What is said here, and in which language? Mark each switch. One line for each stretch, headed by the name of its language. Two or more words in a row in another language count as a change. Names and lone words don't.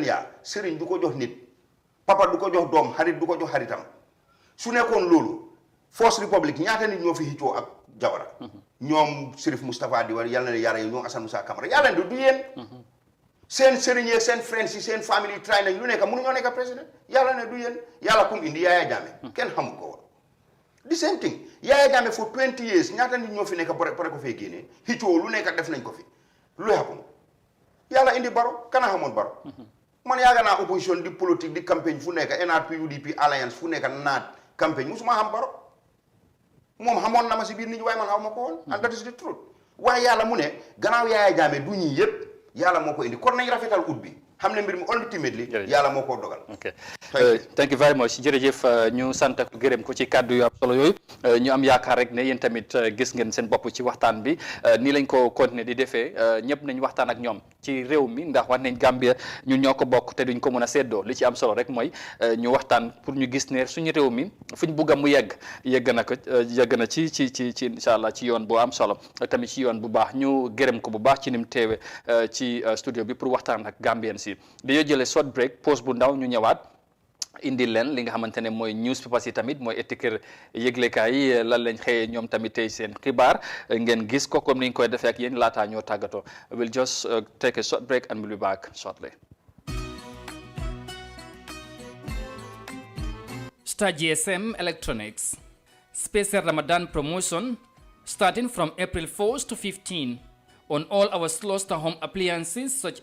Wolof: yaa sëriñ du ko jox nit papa du ko jox doom xarit du ko jox xaritam su nekkoon loolu First Republic ñaata nit ñoo fi xëccoo ak Jawara ñoom Sirif Moustapha di war yàlla na yàlla ñoom Assane Moussa Camara yàlla du yéen seen sëriñ seen friends yi seen famille try nañ lu nekk mënuñoo nekk président yàlla ne du yéen yàlla kum indi Yaya Jammeh kenn xamul ko woon
English: the same thing
Wolof: Yaya Jammeh
English: for 20 years
Wolof: ñaata nit ñoo fi nekk pare ko fee génnee xëccoo lu nekk def nañ ko fi lu happen yàlla indi Barrow kana xamoon Barrow man yaaga naa opposition di politique di campagne fu nekk NRP UDP alliance fu nekk naat campagne musuma xam Barrow moom xamoon na ma si biir nit ñi waaye man xaw ma ko woon
English: and that is the truth
Wolof: waaye yàlla mu ne gannaaw Yaya Jammeh du ñii yëpp yàlla moo ko indi kon nañ rafetal ut bi xam ne mbir mi ultimately yàlla moo ko dogal.
English: ok thank you very much
Wolof: jërëjëf ñu sant ko gërëm ko ci kàddu yu am solo yooyu ñu am yaakaar rek ne yéen tamit gis ngeen seen bopp ci waxtaan bi nii lañ ko continuer di defee ñëpp nañ waxtaan ak ñoom ci réew mi ndax wax nañ Gambia ñun ñoo ko bokk te duñ ko mën a seddoo li ci am solo rek mooy ñu waxtaan pour ñu gis ne suñu réew mi fuñ bugg a mu yegg na ci
Arabic: إن شاء الله
Wolof: ci yoon bu am solo tamit ci yoon bu baax ñu gërëm ko bu baax ci ni mu teewe ci studio bi pour waxtaan ak Gambien si dañoo jëlee
English: short break
Wolof: pause bu ndaw ñu ñëwaat indi leen li nga xamante ne mooy newspapers yi tamit mooy étiquette yëglekaay yi lan lañ xëyee ñoom tamit tey seen xibaar ngeen gis ko comme ni ñu koy defee ak yéen laataa ñoo tàggatoo
English: we'll just take a short break and we'll be back shortly. Star GSM Electronics special Ramadan promotion starting from April 4th to 15 on all our Sloster home appliances such